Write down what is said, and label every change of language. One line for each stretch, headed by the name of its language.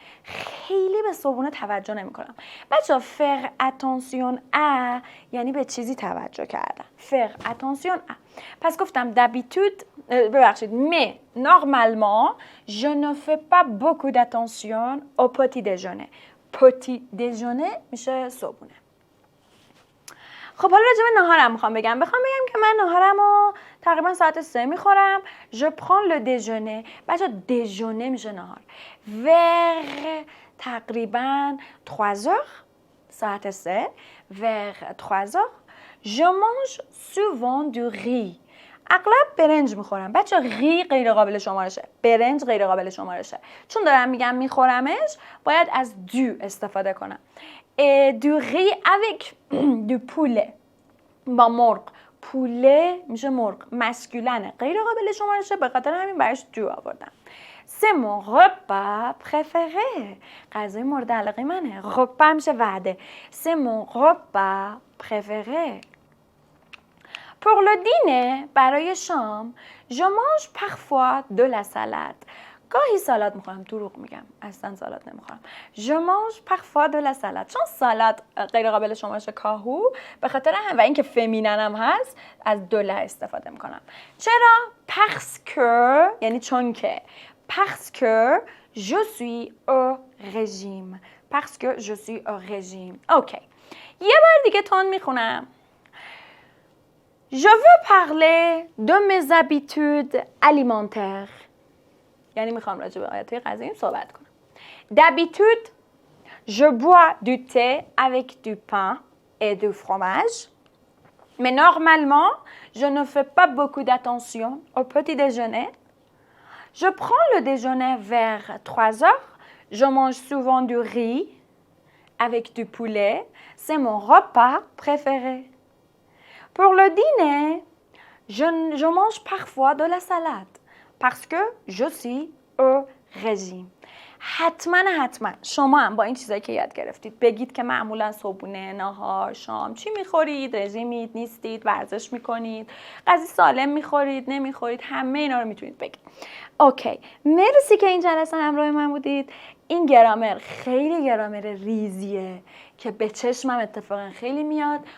Persian: خیلی به صبحونه توجه نمی کنم. بچه
French: faire attention à
Persian: یعنی به چیزی توجه کردن.
French: faire attention à.
Persian: پس گفتم
French: d'habitude
Persian: ببخشید
French: mais normalement je ne fais pas beaucoup d'attention au petit déjeuner.
Persian: petit déjeuner میشه صبحونه. خب حالا راجع به ناهارم میخوام بگم که من ناهارمو تقریبا ساعت 3 میخورم.
French: je prends le déjeuner.
Persian: بچه déjeuner میشه ناهار.
French: vers
Persian: تقریبا
French: 3 heures
Persian: ساعت
French: 3 vers 3 heures je mange souvent du riz.
Persian: اغلب برنج میخورم. بچه ری غیر قابل شمارشه. برنج غیر قابل شمارشه. چون دارم میگم میخورمش باید از دو استفاده کنم.
French: du riz avec du poulet.
Persian: با مرغ. پوله میشه مرغ. مسکولنه. غیر قابل شمارشه به خاطر همین برش دو آوردم.
French: c'est mon repas préféré.
Persian: غذای مورد علاقه منه. repas میشه وعده.
French: c'est mon repas préféré. Pour le dîner,
Persian: برای شام,
French: je mange parfois de la salade.
Persian: گاهی سالاد میخورم. دروغ میگم. اصلا سالاد نمیخورم.
French: Je mange parfois de la salade.
Persian: چون سالاد غیر قابل شمارش کاهو به خاطر هم و اینکه فمیننم هست از دوله استفاده میکنم. چرا؟
French: Parce que
Persian: یعنی چون که.
French: Parce que je suis au régime. Parce que je suis au régime.
Persian: اوکی. یه بار دیگه تون میخونم.
French: Je veux parler de mes habitudes alimentaires.
Persian: یعنی میخوام راجع به عادتهای غذاییم صحبت کنم.
French: D'habitude, je bois du thé avec du pain et du fromage. Mais normalement, je ne fais pas beaucoup d'attention au petit déjeuner. Je prends le déjeuner vers 3 heures. Je mange souvent du riz avec du poulet. C'est mon repas préféré. Pour le dîner, je mange parfois de la salade parce que je suis au régime.
Persian: حتما شما هم با این چیزایی که یاد گرفتید بگید که معمولا صبحونه، ناهار، شام چی میخورید، رژیمید، نیستید، ورزش میکنید، غذای سالم میخورید، نمیخورید، همه اینا رو میتونید بگید. اوکی، مرسی که این جلسه همراه من بودید. این گرامر خیلی گرامر ریزیه که به چشمم اتفاقا خیلی میاد.